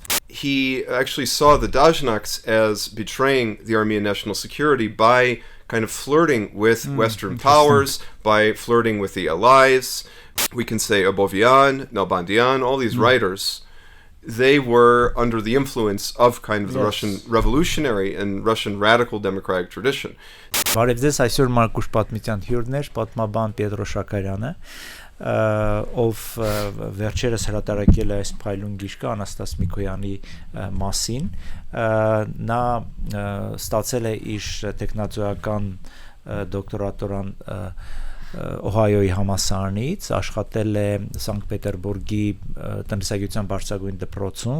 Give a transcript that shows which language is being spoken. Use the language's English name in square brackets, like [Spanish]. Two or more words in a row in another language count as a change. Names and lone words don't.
[English] He actually saw the Dazhnaks as betraying the Armenian national security by kind of flirting with Western powers, by flirting with the allies. We can say Abovian, Nalbandian, all these writers, they were under the influence of kind of the Russian revolutionary and Russian radical democratic tradition. [Armenian] Բարև ձեզ, այսօր Մարկուշ պատմության հյուրներ, պատմաբան Պետրո Շաքարյանը, ով վերջերս հրատարակել է այս փայլուն գիրքը Անաստաս Միքոյանի մասին, նա ստացել է իր տեխնացուական դոկտորատորան Օհայոյի համալսարանից, աշխատել է Սանկտ Պետերբուրգի տնտեսագիտության բարձրագույն դպրոցում,